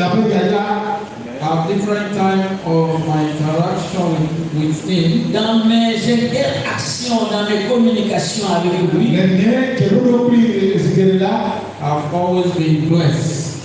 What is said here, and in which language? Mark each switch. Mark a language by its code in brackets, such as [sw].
[en] At different time of my interaction with him, [fr] dans mes interactions, dans mes communications avec lui, [en] I've always been blessed.